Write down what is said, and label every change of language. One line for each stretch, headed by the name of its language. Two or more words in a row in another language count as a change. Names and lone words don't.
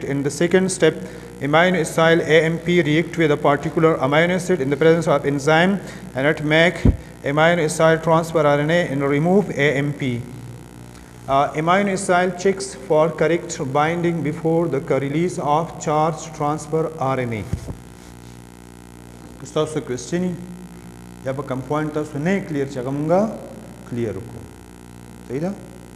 English: In the second step, amino acyl AMP react with a particular amino acid in the presence of enzyme and it make amino acyl transfer RNA and remove AMP. Amino acyl checks for correct binding before the release of charge transfer RNA.
Pashto: تاسو کوېسچني یا به کوم پوینټ تاسو نه کلیر چې هغه مونږه کلیر وکړو. صحیح ده؟